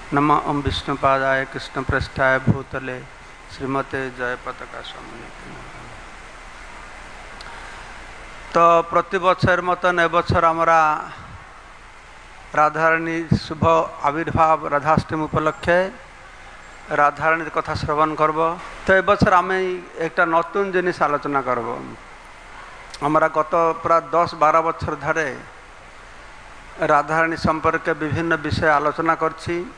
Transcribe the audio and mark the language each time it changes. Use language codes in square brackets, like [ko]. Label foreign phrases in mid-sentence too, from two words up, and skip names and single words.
[sa] नमः ओं विष्णुपादाय कृष्णप्रेष्ठाय भूतले श्रीमते जयपताका स्वामी। [bn] তো প্রতি বচর মতন এবছর আমরা রাধারানী শুভ আবির্ভাব রাধাষ্টমী উপলক্ষে রাধারানীর কথা শ্রবণ করব। তো এবছর আমি একটা নতুন জিনিস আলোচনা করব। আমরা গত প্রায় 10-12 বছর ধরে রাধারানী সম্পর্কে বিভিন্ন বিষয়ে আলোচনা করছি।